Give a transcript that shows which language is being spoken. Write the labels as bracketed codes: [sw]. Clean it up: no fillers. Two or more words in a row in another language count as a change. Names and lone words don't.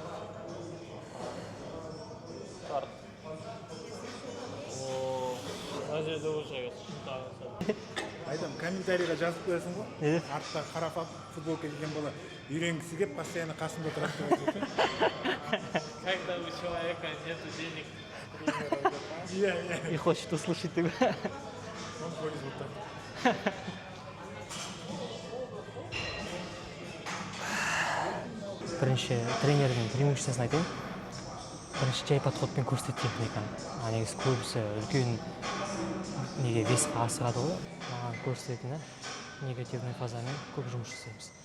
[kk] Тарт. Мына жерде уже Айтам, комментарийға жазып қоясың ғой. Артта қара футболка киген бала үйренгісі келіп, постоянно қасында тұрады деп айтады. [ru] Когда у человека нет денег, И хочет услышать тебя. Он ходит вот так. [kk] Бірінші тренердің преимуществосын айтайын. Бірінші жай подходпен көрсетеді техниканы. Негізі көбісі үлкен неге весқа асығады ғой. Маған көрсететіні негативный фазамен көп жұмыс жасаймыз.